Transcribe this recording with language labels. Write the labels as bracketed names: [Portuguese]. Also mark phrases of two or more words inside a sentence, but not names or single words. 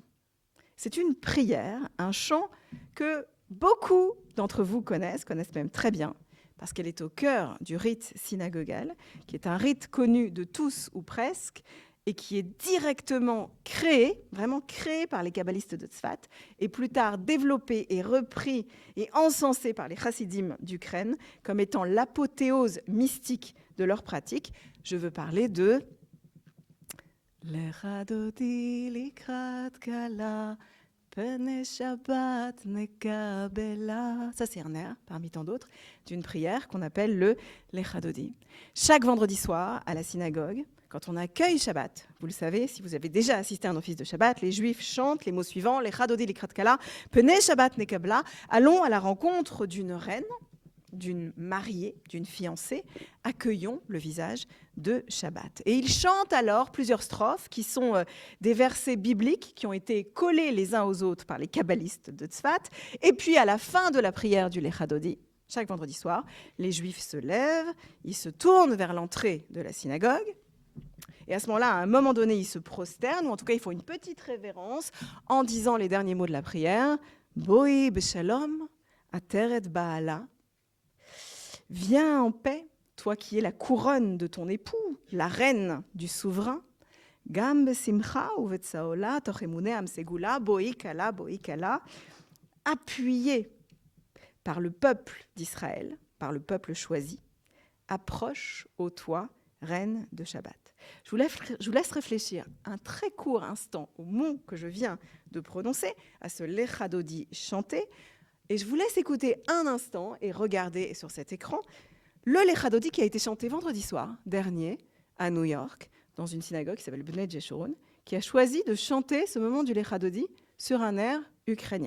[French] C'est une prière, un chant que beaucoup d'entre vous connaissent même très bien, parce qu'elle est au cœur du rite synagogal, qui est un rite connu de tous ou presque, et qui est directement créé, vraiment créé par les kabbalistes de Tzfat, et plus tard développé et repris et encensé par les chassidim d'Ukraine comme étant l'apothéose mystique de leur pratique. Je veux parler de [Hebrew] לכה דודי לקראת כלה, פני שבת נקבלה. [French] Ça, c'est un air, parmi tant d'autres, d'une prière qu'on appelle le Lecha dodi. Chaque vendredi soir, à la synagogue, quand on accueille Shabbat, vous le savez, si vous avez déjà assisté à un office de Shabbat, les Juifs chantent les mots suivants, [Hebrew] לכה דודי לקראת כלה, פני שבת נקבלה. [French] Allons à la rencontre d'une reine, d'une mariée, d'une fiancée, accueillons le visage de Shabbat. Et ils chantent alors plusieurs strophes qui sont des versets bibliques qui ont été collés les uns aux autres par les kabbalistes de Tzfat. Et puis à la fin de la prière du Lecha dodi, chaque vendredi soir, les Juifs se lèvent, ils se tournent vers l'entrée de la synagogue. Et à ce moment-là, à un moment donné, ils se prosternent, ou en tout cas, ils font une petite révérence en disant les derniers mots de la prière. [Hebrew] בואי בשלום עטרת בעלה. [French] Viens en paix, toi qui es la couronne de ton époux, la reine du souverain. [Hebrew] גם בשמחה ובצהלה תוך אמוני עם סגולה בואי כלה. [French] Appuyé par le peuple d'Israël, par le peuple choisi, approche ô toi, reine de Shabbat. Je vous laisse réfléchir un très court instant au mot que je viens de prononcer, à ce Lecha dodi chanté, et je vous laisse écouter un instant et regarder sur cet écran le Lecha dodi qui a été chanté vendredi soir dernier à New York, dans une synagogue qui s'appelle Bnei Jeshurun, qui a choisi de chanter ce moment du Lecha dodi sur un air ukrainien.